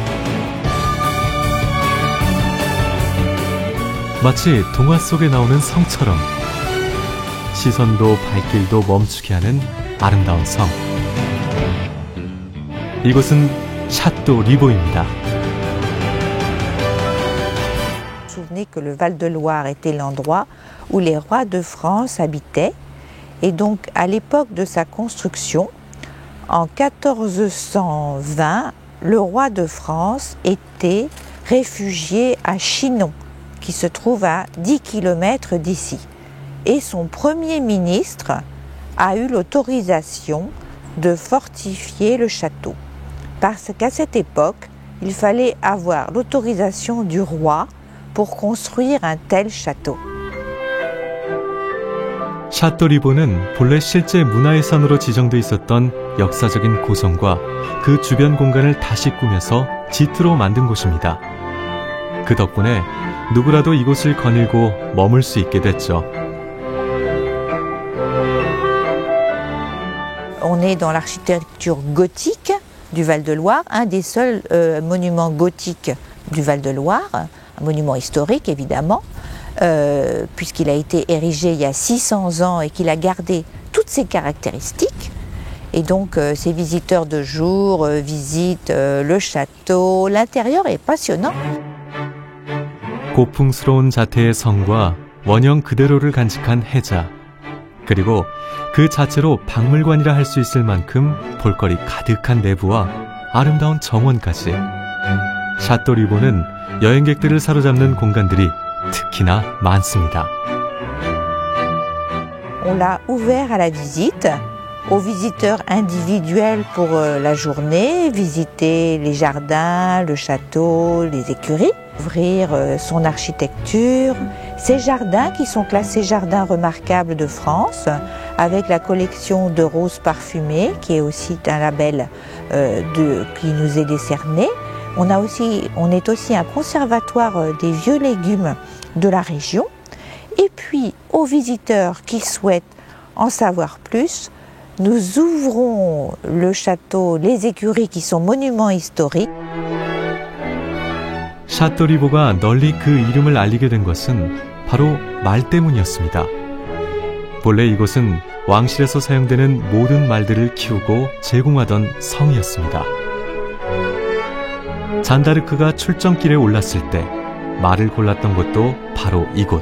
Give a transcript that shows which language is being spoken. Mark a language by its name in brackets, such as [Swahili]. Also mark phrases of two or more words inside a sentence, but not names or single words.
[Korean] 마치 동화 속에 나오는 성처럼 시선도 발길도 멈추게 하는 아름다운 성. 이곳은 샤또 리보입니다. [French] Souvenez que le Val-de-Loire était l'endroit où les rois de France habitaient. Et donc, à l'époque de sa construction, en 1420, le roi de France était réfugié à Chinon, qui se trouve à 10 km d'ici. Et son premier ministre a eu l'autorisation de fortifier le château. Parce qu'à cette époque, il fallait avoir l'autorisation du roi pour construire un tel château. [Korean] 샤또 리보는 본래 실제 문화유산으로 지정돼 있었던 역사적인 고성과 그 주변 공간을 다시 꾸며서 지트로 만든 곳입니다. 그 덕분에 누구라도 이곳을 거닐고 머물 수 있게 됐죠. [French] On est dans l'architecture gothique du Val-de-Loire, un des seuls monuments gothiques du Val-de-Loire, un monument historique évidemment, puisqu'il a été érigé il y a 600 ans et qu'il a gardé toutes ses caractéristiques. Et donc ces visiteurs de jour visitent le château, l'intérieur est passionnant. [Korean] 고풍스러운 자태의 성과 원형 그대로를 간직한 해자, 그리고 그 자체로 박물관이라 할 수 있을 만큼 볼거리 가득한 내부와 아름다운 정원까지. 샤또 리보는 여행객들을 사로잡는 공간들이 특히나 많습니다. [French] On l'a ouvert à la visite, aux visiteurs individuels pour la journée, visiter les jardins, le château, les écuries, ouvrir son architecture, ces jardins qui sont classés jardins remarquables de France, avec la collection de roses parfumées, qui est aussi un label qui nous est décerné. On est aussi un conservatoire des vieux légumes de la région. Et puis, aux visiteurs qui souhaitent en savoir plus, nous ouvrons le château, les écuries qui sont monuments historiques. [Korean] 샤또 리보가 널리 그 이름을 알리게 된 것은 바로 말 때문이었습니다. 본래 이곳은 왕실에서 사용되는 모든 말들을 키우고 제공하던 성이었습니다. 잔다르크가 출정길에 올랐을 때 말을 골랐던 곳도 바로 이곳.